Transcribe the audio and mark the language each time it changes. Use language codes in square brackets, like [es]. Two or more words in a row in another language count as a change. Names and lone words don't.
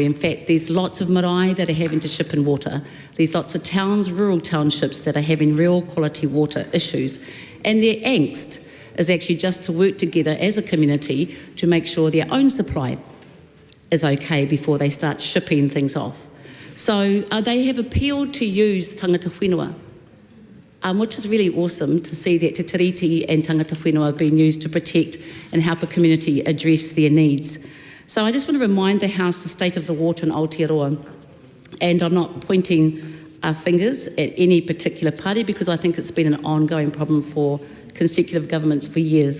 [en] In fact, there's lots of marae that are having to ship in water. There's lots of towns, rural townships, that are having real quality water issues. And their angst is actually just to work together as a community to make sure their own supply is okay before they start shipping things off. So they have appealed to use [mi] tangata whenua, [en] which is really awesome to see that Te Tiriti and [mi] tangata whenua [en] are being used to protect and help a community address their needs. So I just want to remind the House the state of the water in Aotearoa, and I'm not pointing fingers at any particular party because I think it's been an ongoing problem for consecutive governments for years.